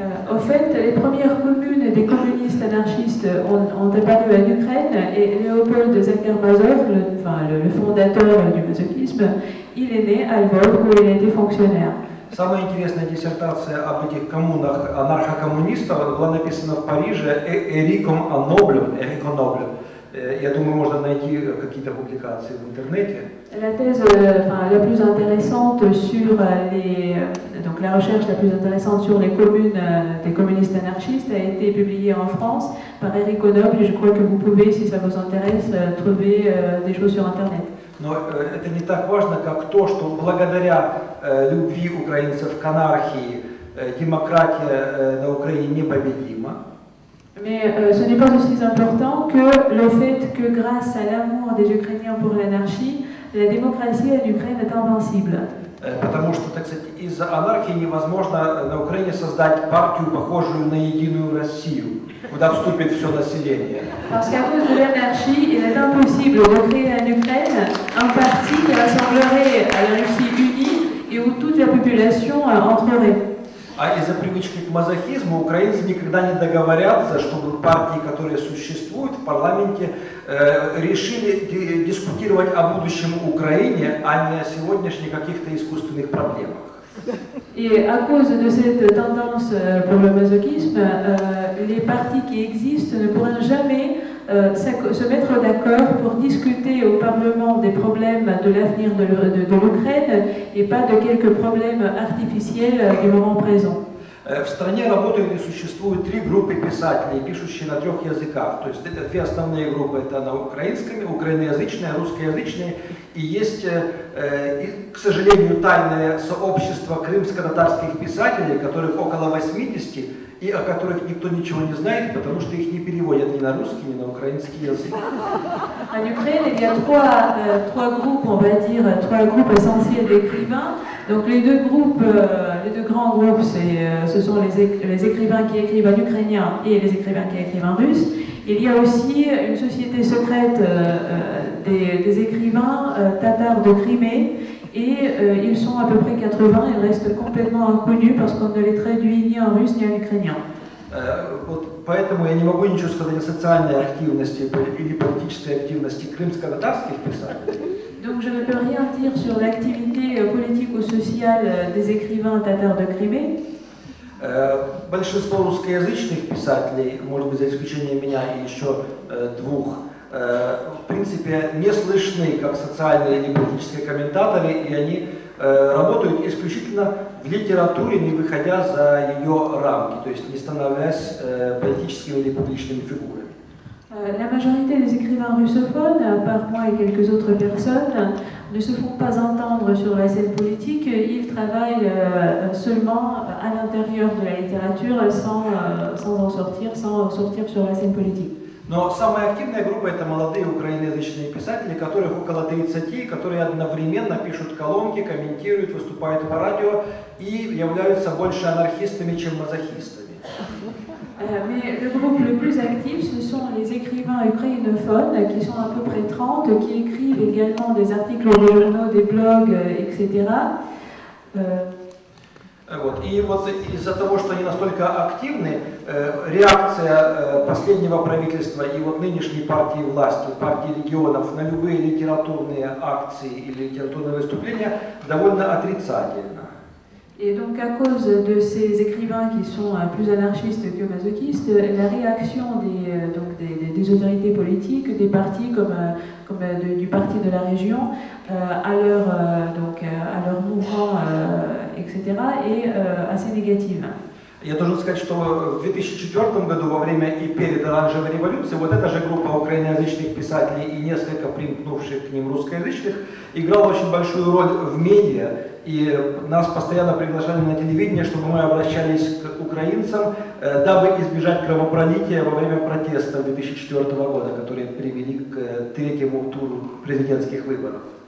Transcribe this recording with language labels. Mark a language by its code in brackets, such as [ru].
[fr] En fait, les premières communes des communistes anarchistes ont apparu en Ukraine et Léopold Zakher-Mazov, le fondateur du masochisme, il est né à Lvov où il a été fonctionnaire. [ru] Самая интересная диссертация об этих коммунах анархокоммунистов была написана в Париже Эриком Ноблем. Я думаю, можно найти какие-то публикации в интернете. [fr] La thèse la plus intéressante sur donc la recherche la plus intéressante sur les communes des communistes anarchistes a été publiée en France par Eric Noble et je crois que vous pouvez, si ça vous intéresse, trouver des choses sur internet. [ru] Но это не так важно, как то, что благодаря любви украинцев к анархии демократия на Украине непобедима. [fr] Mais ce n'est pas aussi important que le fait que grâce à l'amour des Ukrainiens pour l'anarchie, la démocratie en Ukraine est invincible. [ru] Потому что, так сказать, из-за анархии невозможно на Украине создать партию, похожую на Единую Россию, куда вступит все население. [fr] Parce qu'à cause de l'anarchie, il est impossible de créer en Ukraine un parti qui rassemblerait à la Russie unie et où toute la population entrerait. [ru] А из-за привычки к мазохизму украинцы никогда не договорятся, чтобы партии, которые существуют в парламенте, решили дискутировать о будущем Украине, а не о сегодняшних каких-то искусственных проблемах. [fr] Et à cause de cette tendance pour le masochisme, les partis qui existent ne pourront jamais se mettre d'accord pour discuter au Parlement des problèmes de l'avenir de l'Ukraine et pas de quelques problèmes artificiels du moment présent. [ru] В стране работают и существуют три группы писателей, пишущие на трех языках. То есть это две основные группы, это на украинском, украиноязычная, русскоязычная. И есть, к сожалению, тайное сообщество крымско-татарских писателей, которых около 80, и о которых никто ничего не знает, потому что их не переводят ни на русский, ни на украинский язык. [fr] En Ukraine, il y a trois groupes, on va dire, trois groupes essentiels d'écrivains. Donc les deux grands groupes, ce sont les écrivains qui écrivent en ukrainien et les écrivains qui écrivent en russe. Il y a aussi une société secrète des écrivains tatars de Crimée et ils sont à peu près 80, ils restent complètement inconnus parce qu'on ne les traduit ni en russe ni en ukrainien. [ru] Вот поэтому я не могу ничего сказать о социальной активности или политической активности крымско-татарских писателей. [fr] Donc je ne peux rien dire sur l'activité politique ou sociale des écrivains tatars de Crimée. [ru] Большинство русскоязычных писателей, может быть, за исключением меня и еще двух, в принципе, не слышны как социальные или политические комментаторы, и они работают исключительно в литературе, не выходя за ее рамки, то есть не становясь политическими или публичными фигурами. [fr] La majorité des écrivains russophones, à part moi et quelques autres personnes, ne se font pas entendre sur la scène politique. Ils travaillent seulement à l'intérieur de la littérature sans sortir sur la scène politique. [ru] Но самая активная группа – это молодые украиноязычные писатели, которых около 30, которые одновременно пишут колонки, комментируют, выступают по радио и являются больше анархистами, чем мазохистами. [fr] Mais le groupe le plus actif, ce sont les écrivains ukrainophones, qui sont à peu près 30, qui écrivent également des articles de journaux, des blogs, etc. [ru] Вот. И вот из-за того, что они настолько активны, реакция последнего правительства и вот нынешней партии власти, партии регионов на любые литературные акции или литературные выступления довольно отрицательна. [fr] Et donc, à cause de ces écrivains qui sont plus anarchistes que masochistes, la réaction des autorités politiques, des partis du parti de la région, à leur mouvement, etc., est assez négative. [ru] Я должен сказать, что в 2004 году, во время и перед Оранжевой революцией, вот эта же группа украиноязычных писателей и несколько примкнувших к ним русскоязычных играла очень большую роль в медиа, и нас постоянно приглашали на телевидение, чтобы мы обращались к украинцам, дабы избежать кровопролития во время протеста 2004 года, которые привели к третьему туру президентских выборов.